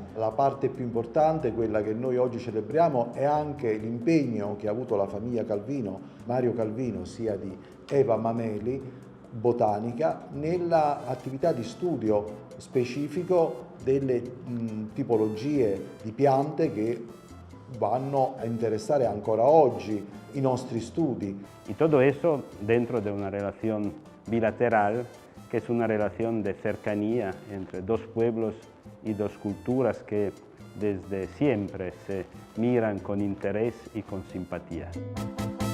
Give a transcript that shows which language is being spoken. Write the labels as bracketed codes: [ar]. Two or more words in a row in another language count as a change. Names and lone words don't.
[it] La parte più importante, quella che noi oggi celebriamo, è anche l'impegno che ha avuto la famiglia Calvino, Mario Calvino, sia di Eva Mameli, botanica, nella attività di studio specifico delle tipologie di piante che vanno a interessare ancora oggi i nostri studi. [es] Y todo eso dentro de una relación bilateral, que es una relación de cercanía entre dos pueblos y dos culturas que desde siempre se miran con interés y con simpatía.